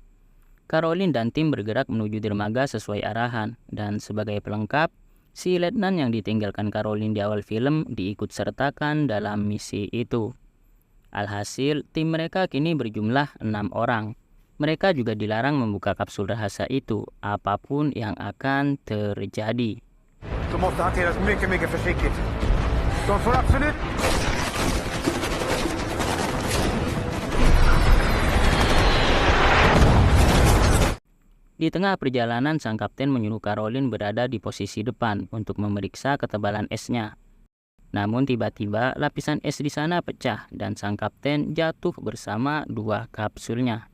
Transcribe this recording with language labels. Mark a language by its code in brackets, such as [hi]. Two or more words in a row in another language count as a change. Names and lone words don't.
[id] Caroline dan tim bergerak menuju dermaga sesuai arahan, dan sebagai pelengkap, Si letnan yang ditinggalkan Caroline di awal film diikut sertakan dalam misi itu. Alhasil, tim mereka kini berjumlah 6 orang. Mereka juga dilarang membuka kapsul rahasia itu, apapun yang akan terjadi. [sv] Du måste hanteras mycket försiktigt. De får absolut... [id] Di tengah perjalanan, sang kapten menyuruh Caroline berada di posisi depan untuk memeriksa ketebalan esnya. Namun tiba-tiba lapisan es di sana pecah dan sang kapten jatuh bersama 2 kapsulnya.